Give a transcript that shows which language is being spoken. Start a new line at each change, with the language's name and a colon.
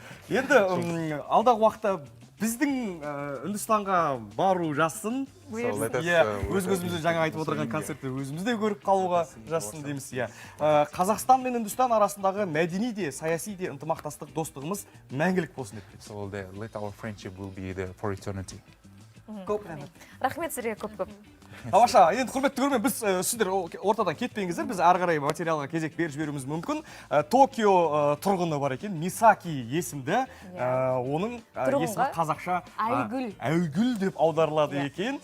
Kazakh: Енді алдағы уақытта біздің Үндістанға бару жассын. Өз-өзімізді жаңа айтып отырған концертті өзімізде көріп қалуға жассын дейміз. Қазақстан мен Үндістан арасындағы мәдени де, саяси де ынтымақтастық, достығымыз мәңгілік болсын деп.
English: So let our friendship will be there for eternity.
Kazakh: Көп рахмет. Рахмет сізге көп-көп. Тамаша, енді құрметті көрермен, біз сіздер ортадан кетпеңіздер, біз ары қарай материалға кезек беріп жіберуіміз мүмкін. Токио тұрғыны бар екен, Мисаки есімді, оның есімі қазақша Айгүл деп аударылады екен.